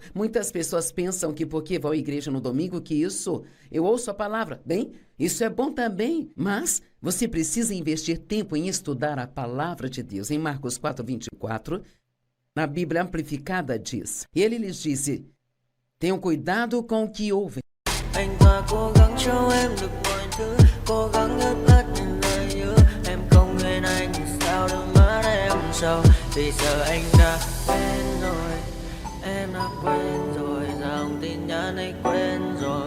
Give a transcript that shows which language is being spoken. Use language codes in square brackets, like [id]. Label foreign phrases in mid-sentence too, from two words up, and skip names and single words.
[pt] Muitas pessoas pensam que porque vão à igreja no domingo, que isso, eu ouço a palavra. Bem, isso é bom também, mas você precisa investir tempo em estudar a palavra de Deus. Em Marcos 4:24, na Bíblia Amplificada diz, e ele lhes disse, tenham cuidado com o que ouvem. [vi] Anh ta cố gắng cho em được mọi thứ, cố gắng ướt át những lời nhớ. Em không quên anh sao đôi mắt em sầu, vì giờ anh đã quên rồi. Em đã quên rồi, dòng tin nhắn anh quên rồi.